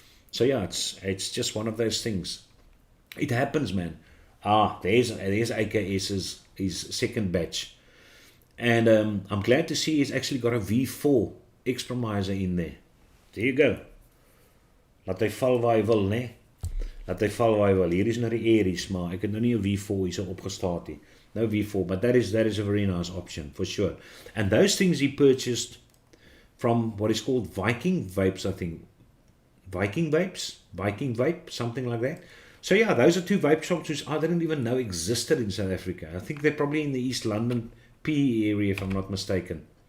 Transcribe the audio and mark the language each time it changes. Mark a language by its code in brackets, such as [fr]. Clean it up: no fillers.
[en] So yeah, it's just one of those things. It happens, man. There's AKS's his second batch. And I'm glad to see he's actually got a V4 expromiser in there. There you go. [af] Laat hy val waar hy wil, né? Laat hy val waar hy wil. Hier is nou die Aries, maar ek het nou nie 'n V4 hier so opgestaat nie. [en] No V4, but that is a very nice option for sure. And those things he purchased from what is called Viking Vapes, I think. Viking Vape, something like that. So yeah, those are two vape shops which I didn't even know existed in South Africa. I think they're probably in the East London PE area, if I'm not mistaken.